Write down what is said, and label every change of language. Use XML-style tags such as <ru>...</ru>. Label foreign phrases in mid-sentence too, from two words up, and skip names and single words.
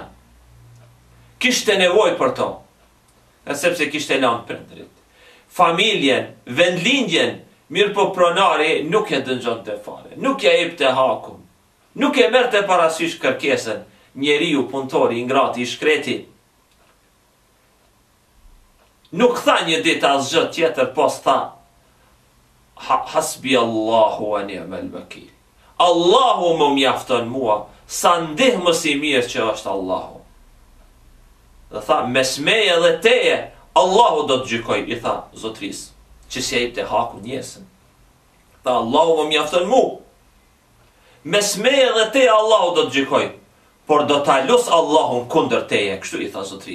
<sq>Kishte nevojë për to, sepse kishte lënë prindrit, familjen, vendlindjen, mirë po pronari nuk e dëgjonte fare, nuk ja jepte hakun, nuk e merrte parasysh kërkesën. Njeriu punëtori, I ngrati, I shkreti, nuk tha një ditë asgjë tjetër, pos tha:</sq> <ar>حسبي الله ونعم الوكيل.</ar> <sq>Allahu më mjafton mua, sa ndihmës I mirë që është Allahu. Dhe tha, mes meje dhe teje, Allahu do të gjykoj, I tha zotris, që si jepte haku njesën. Tha, Allahu më mjafton mua, mes meje dhe teje Allahu do të gjykoj, por do ta los Allahun kundër teje, kështu I tha zotris.</sq>